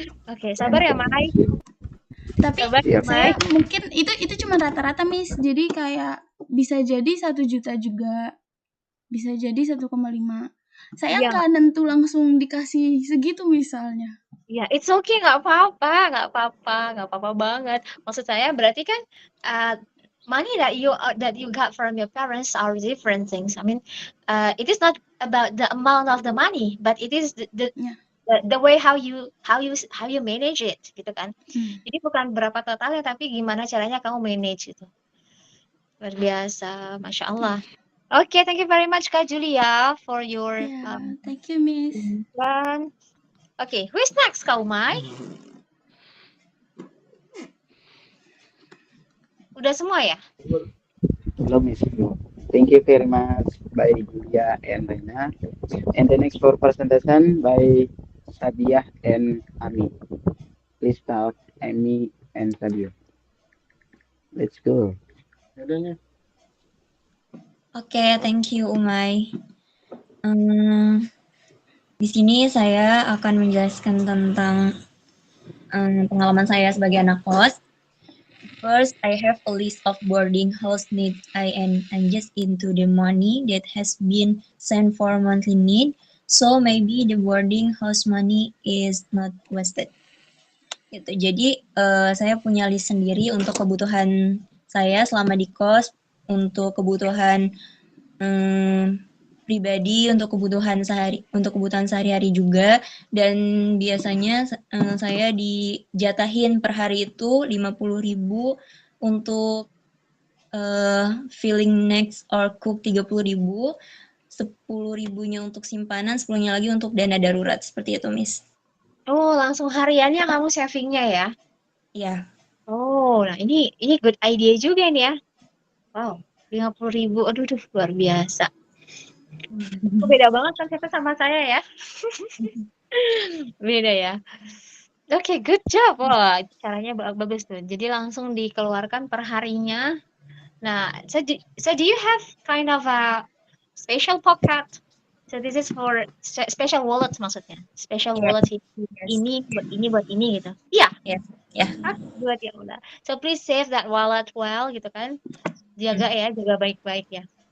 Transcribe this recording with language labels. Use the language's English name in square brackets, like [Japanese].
[Indonesian] Oke, sabar ya, Mai. Tapi Sabar ya, Siap. saya Mai. mungkin itu cuma rata-rata, Miss. Jadi kayak bisa jadi 1 juta juga. Bisa jadi 1,5. Saya Iya, nggak nentu langsung dikasih segitu misalnya. ya, [English] it's okay, [Indonesian] nggak apa-apa banget. Maksud saya berarti kan [English] money that you got from your parents are different things. I mean, it is not about the amount of the money, but it is [Indonesian] Ya. [English] the way how you manage it, [Indonesian] gitu kan. Jadi bukan berapa totalnya, tapi gimana caranya kamu manage itu. Luar biasa, Masya Allah. [English] Oke, thank you very much Kak Julia for your Ya, thank you, Miss. plan. Oke, who is next, Kak Umay? [Indonesian] Udah semua ya? Belum, Miss. [English] Thank you very much by Julia and Rena. And the next 4 presentation by Sadia and Ami. Please start Ami and Sadia. Let's go. Oke, thank you Umay. [Indonesian] Di sini saya akan menjelaskan tentang pengalaman saya sebagai anak kos. [English] First, I have a list of boarding house needs I just into the money that has been sent for monthly need. So maybe the boarding house money is not wasted. [Indonesian] Gitu. Jadi saya punya list sendiri untuk kebutuhan saya selama di kos, untuk kebutuhan pribadi, untuk kebutuhan sehari-hari juga, dan biasanya saya dijatahin per hari itu 50.000 untuk [English] filling next or cook [Indonesian] 30.000, 10.000-nya untuk simpanan, 10-nya lagi untuk dana darurat, seperti itu, Miss. Oh, langsung hariannya kamu savingnya ya? Iya. Oh, nah ini [English] good idea [Indonesian] juga nih ya. Wow, 50.000, aduh luar biasa. Beda banget konsepnya sama saya ya. Beda ya. Oke, [English] good job. [Indonesian] Wah, caranya bagus tuh. Jadi langsung dikeluarkan per harinya. [English] Nah, so do you have kind of a special pocket? So this is for special wallets [Indonesian] maksudnya. Special wallet ini buat ini gitu. Iya. [English] Yeah. [Indonesian] Buat ya udah. [English] So please save that wallet well [Indonesian] gitu kan. Jaga ya, jaga baik-baik ya.